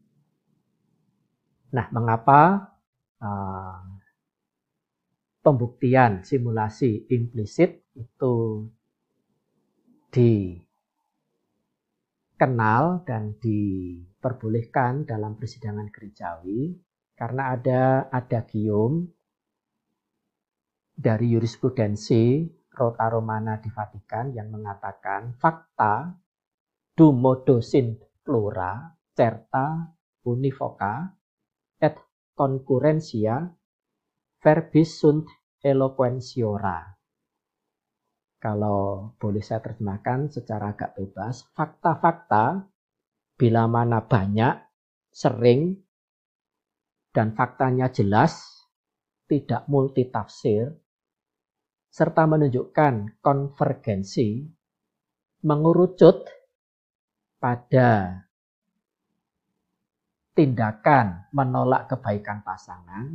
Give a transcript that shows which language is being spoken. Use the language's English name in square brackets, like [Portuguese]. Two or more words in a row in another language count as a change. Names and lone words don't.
[Indonesian] Nah, mengapa pembuktian simulasi implisit itu dikenal dan diperbolehkan dalam persidangan gerejawi? Karena ada adagium dari jurisprudensi Rota Romana di Vatikan yang mengatakan [Latin] fakta du modo sint plura certa univoca et concurrentia verbis sunt eloquentiora. [Indonesian] Kalau boleh saya terjemahkan secara agak bebas, fakta-fakta bila mana banyak, sering, dan faktanya jelas, tidak multitafsir, serta menunjukkan konvergensi, mengerucut pada tindakan menolak kebaikan pasangan.